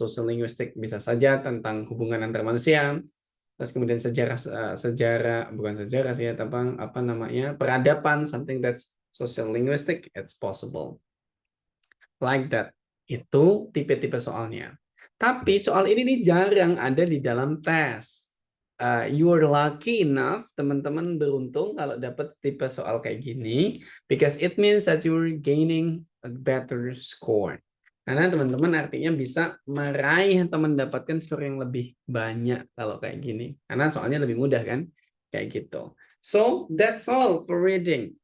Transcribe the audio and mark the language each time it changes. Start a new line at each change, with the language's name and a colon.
Indonesian: Social linguistic bisa saja tentang hubungan antar manusia. Terus kemudian sejarah bukan sejarah sih ya, tentang apa namanya, peradaban,
English: something that's social linguistic, it's possible. Like that.
Indonesian: Itu tipe-tipe soalnya. Tapi soal ini nih jarang ada di dalam tes.
English: You are lucky enough,
Indonesian: teman-teman beruntung kalau dapat tipe soal kayak gini,
English: because it means that you are gaining a better score.
Indonesian: Karena teman-teman artinya bisa meraih atau mendapatkan skor yang lebih banyak kalau kayak gini. Karena soalnya lebih mudah kan, kayak gitu.
English: So that's all for reading.